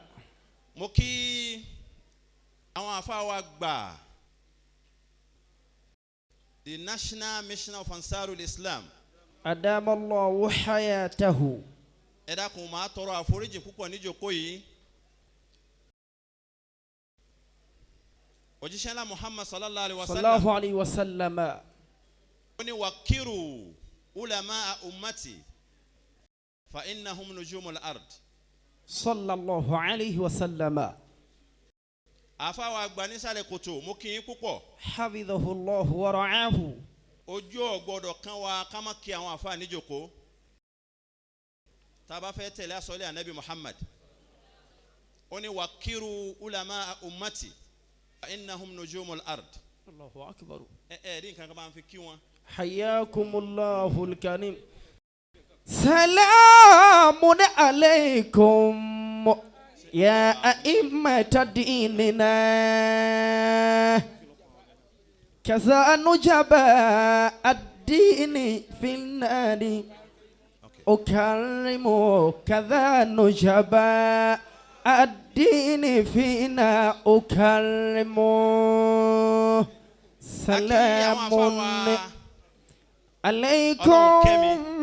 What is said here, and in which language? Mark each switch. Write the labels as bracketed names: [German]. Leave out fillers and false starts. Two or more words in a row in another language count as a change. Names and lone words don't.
[Yoruba] mo kí àwọn àfáà wa gbà the National Mission of Ansarul Islam. [Arabic] أدام الله حياته. [Yoruba] ẹ dákun máa tọrọ àforíjì púpọ̀ níjókòó yìí. òjíṣẹ́ ńlá Muhammad [Arabic] صلى الله عليه وسلم. صلى الله عليه وسلم. [Yoruba] ó ní [Arabic] وقروا علماء أمتي فإنهم نجوم الأرض. صلى الله عليه وسلم. [Yoruba] àfáwà àgbà nísàlẹ̀ kòtò mo kí yín púpọ̀. [Arabic] حفظه الله ورعاه. [Yoruba] ojú ò gbọdọ̀ kan wa ká má kí àwọn àfáà níjókòó. tá a bá fẹ́ tẹ̀lé àsọlé Ànábì Muhammad. ó ní [Arabic] وقروا علماء أمتي فإنهم نجوم الأرض. الله أكبر. [Yoruba] rí nǹkan kan bá ń fi kí wọn. [Arabic] حياكم الله الكريم. سلام عليكم يا أئمة ديننا كذا نجباء الدين في النادي أكارم كذا نجباء الدين فينا أكارم سلام عليكم